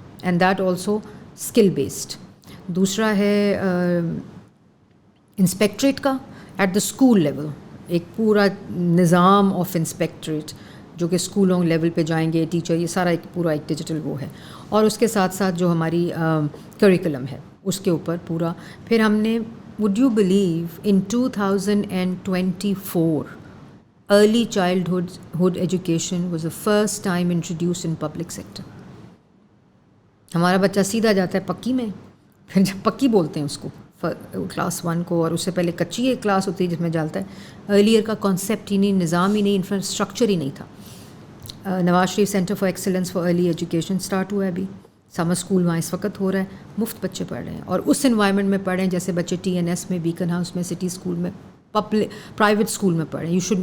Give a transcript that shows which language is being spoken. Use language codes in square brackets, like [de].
[en] And that also skill based. [ur] دوسرا ہے انسپیکٹریٹ کا [en] at the school level, [ur] ایک پورا نظام آف انسپیکٹریٹ جو کہ اسکولوں لیول پہ جائیں گے ٹیچر, یہ سارا ایک پورا ایک ڈیجیٹل وہ ہے. اور اس کے ساتھ ساتھ جو ہماری کریکولم ہے اس کے اوپر پورا. پھر ہم نے [en] would you believe in 2024 early childhood education was the first time introduced in public sector. [ur] ہمارا بچہ سیدھا جاتا ہے پکی میں, پھر جب پکی بولتے ہیں اس کو کلاس 1 کو, اور اس سے پہلے کچی ایک کلاس ہوتی ہے جس میں ڈالتا ہے. ارلیئر کا کانسیپٹ ہی نہیں, نظام ہی نہیں, انفراسٹرکچر ہی نہیں تھا. Nawaz Sharif centre for excellence for early education start ہوا ہے ابھی, سمر اسکول وہاں اس وقت ہو رہا ہے, مفت بچے پڑھ رہے ہیں, اور اس انوائرمنٹ میں پڑھ رہے ہیں جیسے بچے TNS میں, بیکن ہاؤس میں, سٹی اسکول میں, پرائیویٹ اسکول میں پڑھ رہے ہیں.